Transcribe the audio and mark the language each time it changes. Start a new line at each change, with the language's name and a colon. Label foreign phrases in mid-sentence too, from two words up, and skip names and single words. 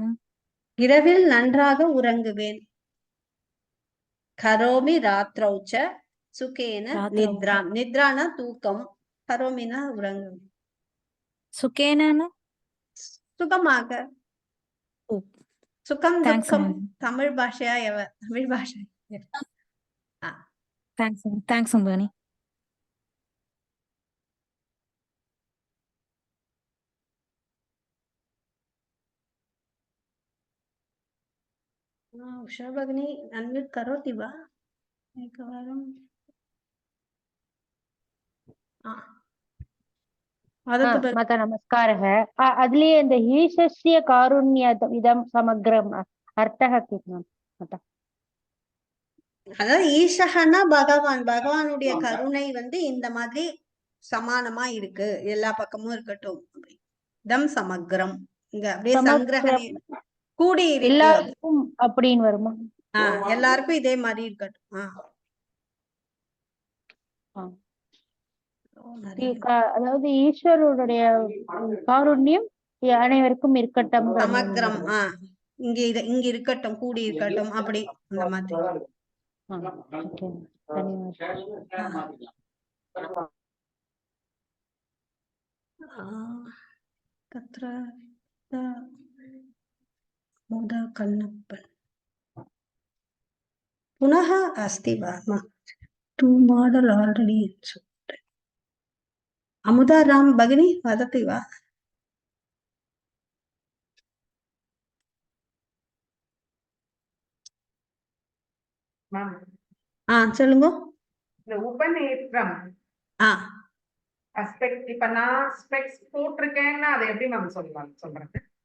Tamil: இரவில் நன்றாக உறங்குவேன்.
Sanskrit: करोमि रात्रौ च सुखेन निद्राम्.
Tamil: நித்ரானா தூக்கம், கரோமினா உறங்குவேன். சுகேன சுகமாக. சுகம் துக்கம் தமிழ் பாஷையா தமிழ் பாஷை. தேங்க்ஸ் அம்பனி.
Sanskrit: उषा भगिनी अनम्यूट करोति वा एकवारं? माता नमस्कारः. अद्ली இந்த ईशस्य कारुण्यमिदं समग्रम् अर्थः किम् माता?
Tamil: அதாவது ஈசஹனா பகவான், பகவானுடைய கருணை இந்த மாதிரி சமானமா இருக்கு, எல்லா பக்கமும் இருக்கட்டும்.
Sanskrit: तं समग्रम्
Tamil: இங்க அப்படியே சங்கிரகணை கூடி இருக்கு. எல்லாருக்கும் அப்படின்னு வருமா? எல்லாருக்கும் இதே மாதிரி இருக்கட்டும். அதாவது ஈஸ்வரனுடைய காருண்யம் அனைவருக்கும் இருக்கட்டும். சமக்ரம் இங்க இருக்கட்டும், கூடி இருக்கட்டும், அப்படி அந்த மாதிரி.
Sanskrit: तत्र मुदा कन्नप्पन् पुनः अस्ति वा?
English: two model already.
Sanskrit: अमुदा राम भगिनी वदति वा?
Tamil: சொல்லுங்க. இந்த உபநேத்திரம் அஸ்பெக்ட், இப்ப நான் ஸ்பெக்ஸ் போட்டிருக்கேன்னா அதை எப்படி மேம் சொல்றது?